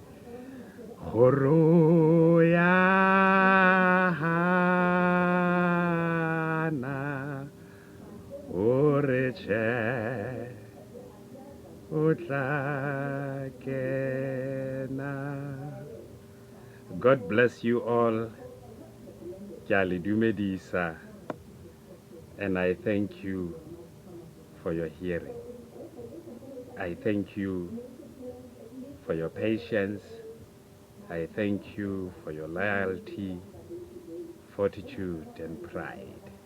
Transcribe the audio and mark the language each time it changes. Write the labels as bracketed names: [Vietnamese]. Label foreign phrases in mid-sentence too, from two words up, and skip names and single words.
[Southern Sotho] kgoro ya hana o re tjhe o tla kena. [English] God bless you all. [Southern Sotho] Ke a le dumedisa, [English] and I thank you for your hearing. I thank you for your patience. I thank you for your loyalty, fortitude, and pride.